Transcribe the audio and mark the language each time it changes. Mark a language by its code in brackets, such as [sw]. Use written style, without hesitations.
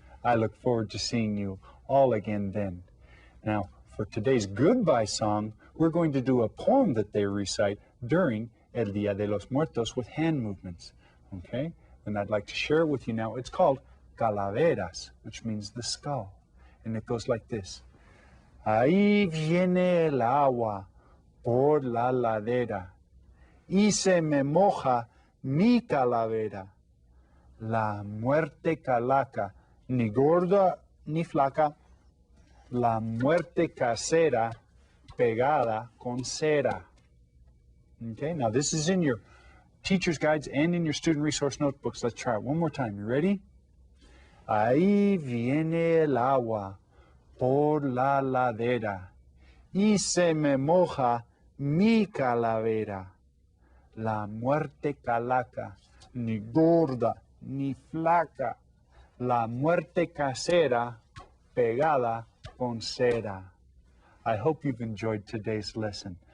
[en] I look forward to seeing you all again then. Now, for today's goodbye song, we're going to do a poem that they recite during El Día de los Muertos with hand movements. Okay? And I'd like to share it with you now. It's called Calaveras, which means the skull. And it goes like this. [es] Ahí viene el agua por la ladera y se me moja mi calavera. La muerte calaca, ni gorda ni flaca, la muerte casera pegada con cera. [en] Okay, now this is in your teacher's guides and in your student resource notebooks. Let's try it one more time. You ready? [es] Ahí viene el agua por la ladera y se me moja mi calavera. La muerte calaca, ni gorda ni flaca, la muerte casera pegada con cera. [en] I hope you've enjoyed today's lesson.